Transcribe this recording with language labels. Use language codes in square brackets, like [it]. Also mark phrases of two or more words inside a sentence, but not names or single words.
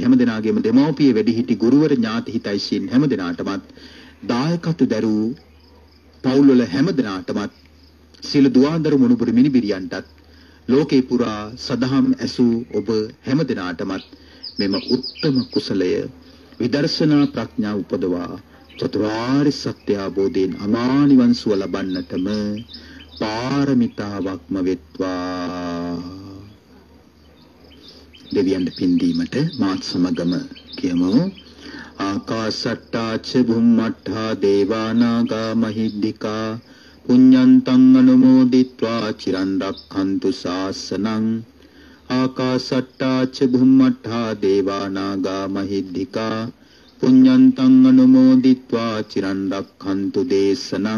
[si] හැමදෙනාගේම දෙමව්පිය වැඩිහිටි ගුරුවර ඥාති හිතයිසීන් හැමදෙනාටමත් දායකත්ව දරූ පවුල්වල හැමදෙනාටමත් සියලු දුවදරු මුණුබුරු මිනිබිරියන්ටත් ලෝකේ පුරා සදහම් ඇසූ ඔබ හැමදෙනාටමත් මෙම උත්තම කුසලය විදර්ශනා ප්‍රඥා උපදවා චතුරාර්ය සත්‍ය අවබෝධයෙන් අමා නිවන් සුව ලබන්නටම පාරමිතාවක්ම වෙත්වා. දෙවියන්ට පින් දීමට මාත් සමගම කියමු. [pi] ආකාසට්ටා ච භුම්මට්ඨා දේවානාගා මහිද්దికා පුඤ්ඤන්තං අනුමෝදිත්වා චිරන් රක්ඛන්තු ශාසනං. ආකාසට්ටා ච භුම්මට්ඨා දේවානාගා මහිද්దికා පුඤ්ඤන්තං අනුමෝදිත්වා චිරන් රක්ඛන්තු දේශනං.